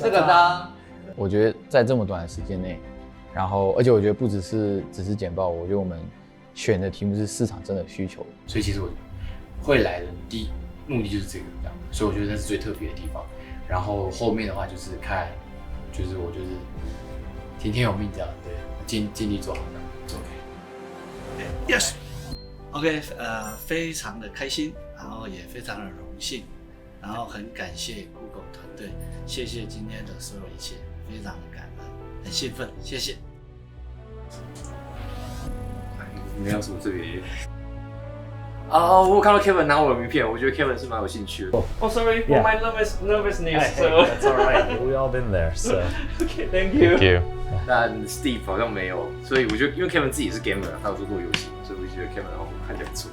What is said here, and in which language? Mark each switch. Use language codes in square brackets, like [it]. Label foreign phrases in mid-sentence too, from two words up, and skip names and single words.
[zh] 這個呢，我覺得在這麼短的時間內，然後而且我覺得不只是簡報，我覺得我們選的題目是市場真的需求，所以其實我會來的目的就是這個這樣，所以我覺得那是最特別的地方。然後後面的話就是看，就是我就是聽天由命這樣，對，盡力做好這樣。 OK，非常的開心，然後也非常的榮幸，然後很感謝 Google 團隊，謝謝今天的所有一切，非常的感恩，很興奮，謝謝。沒有什麼特別。我有看到 Kevin 拿我的名片，我覺得 Kevin 是蠻有興趣的。 [en] Sorry for my nervousness. So that's all right. We all been there. So. Okay, thank you. Thank you. [zh] 但 Steve 好像沒有，所以我覺得因為 Kevin 自己是 gamer， 他有做過遊戲，所以我就覺得 Kevin 看起來不錯。